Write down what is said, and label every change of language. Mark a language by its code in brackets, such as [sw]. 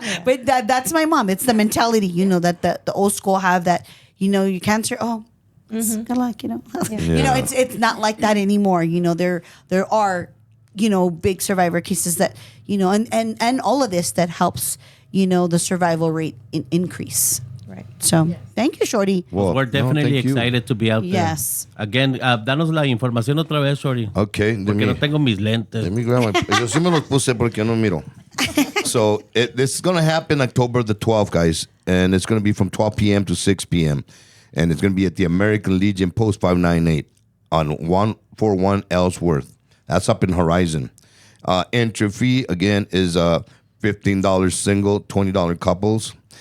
[en] But that's my mom. It's the mentality, you know, that the old school have, that, you know, your cancer, good luck, you know. You know, it's not like that anymore. You know, there are, you know, big survivor cases that, you know, and all of this that helps, you know, the survival rate increase. Right. So, thank you, Shorty. Well, we're definitely excited to be out there. Yes. Again, [es] danos la información otra vez, Shorty. [en] Okay. [es] Porque no tengo mis lentes. [en] Let me grab my... [es] Yo sí me los puse porque no miro. [en] So, this is going to happen October the 12th, guys. And it's going to be from 12 p.m. to 6 p.m. And it's going to be at the American Legion Post 598 on 141 Ellsworth. That's up in Horizon. Entry fee, again, is $15 single, $20 couples.